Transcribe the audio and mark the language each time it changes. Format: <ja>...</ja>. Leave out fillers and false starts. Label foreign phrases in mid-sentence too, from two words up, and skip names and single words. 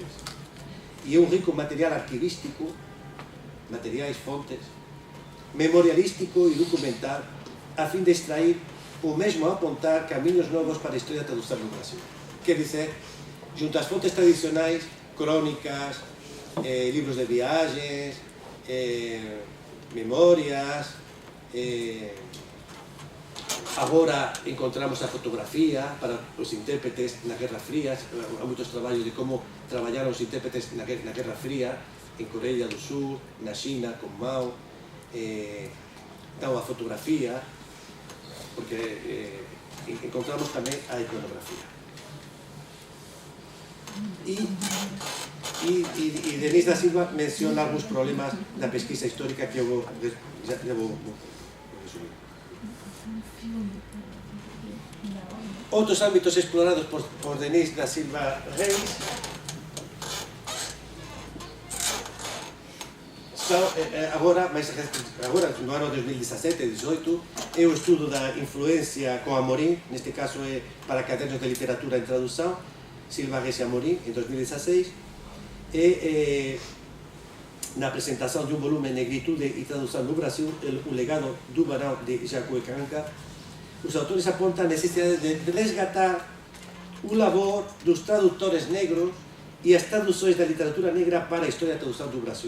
<pt>E é um rico material arquivístico, materiais, fontes, memorialístico e documental, a fim de extrair ou mesmo apontar caminhos novos para a história da tradução no Brasil. Quer dizer, junto às fontes tradicionais, crônicas, livros de viagens, memórias, agora encontramos a fotografía para os intérpretes na Guerra Fría.</pt> <gl>Há moitos traballos de como traballaron os intérpretes na Guerra Fría, en Corea do Sur, na China, con Mao. Então a fotografía, porque encontramos tamén a iconografía. E Denis da Silva menciona algúns problemas da pesquisa histórica que eu vou resumir. Outros ámbitos explorados por Denis da Silva Reis são, agora no ano 2017-18, é o estudo da influencia com</gl> <pt>Amorim, neste caso é para cadernos de literatura em tradução, Silva Reis e Amorim, em 2016, e na apresentação de um volume Negritude e Tradução no Brasil, o legado do Barão de Jacques Canca, os autores apontam a necessidade de resgatar o labor dos tradutores negros e as traduções da literatura negra para a história da tradução do Brasil.</pt>